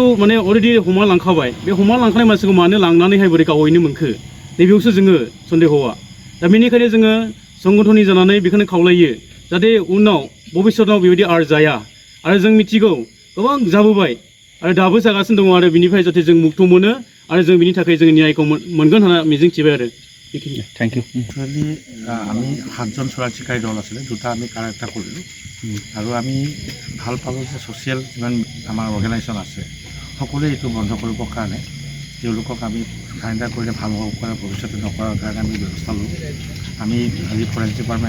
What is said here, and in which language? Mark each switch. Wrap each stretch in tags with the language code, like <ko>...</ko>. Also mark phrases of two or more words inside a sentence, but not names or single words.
<brx>माने अलरेडि हमा लांखाबाय बे हमा लांखानाय मानसिखौ मानो लांनानैहाय बोरै गावहैनो मोनखो नैबेयावसो जोङो सन्देहआ दा बेनिखायनो जोङो संगठननि जानानै बेखौनो खावलायो जाहाथे उनाव भबिष्यताव बेबायदि आर जाया आरो जों मिथिगौ गोबां जाबोबाय आरो दाबो जागासिनो दङ आरो बिनिफ्राय जाहाथे जों मुक्त मोनो आरो जों बिनि थाखाय जों न्यायखौ मोनगोन होनना मिजिंथिबाय आरो बेखिनि</brx> <en>thank you</en> <as>एक्चुৱেলি আমি 7জন চোৰাং চিকাৰী দল আছিলে দুটা আমি কাৰেক্টা কৰিলোঁ আৰু আমি ভাল পালোঁ যে ছ'চিয়েল যিমান আমাৰ অৰ্গেনাইজেশ্যন আছে সকলোৱে এইটো বন্ধ কৰিবৰ কাৰণে তেওঁলোকক আমি চাৰেণ্ডাৰ কৰিলে ভাল হ'ব পাৰে ভৱিষ্যতে নকৰাৰ কাৰণে আমি ব্যৱস্থা লওঁ আমি আজি ফৰেষ্ট ডিপাৰ্টমেণ্ট</as>